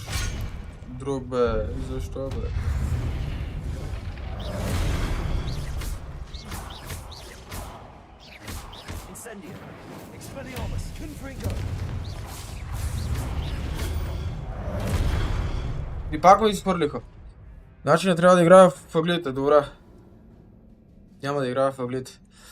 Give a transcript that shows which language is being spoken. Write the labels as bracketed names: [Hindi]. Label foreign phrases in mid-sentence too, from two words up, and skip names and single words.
[Bulgarian] Друг бе. Защо бе? Incendio. Expelliarmus. Confringo. И пак ме изхвърлиха. Значи не трябва да играя в ъглите, добре. Няма да играя в ъглите.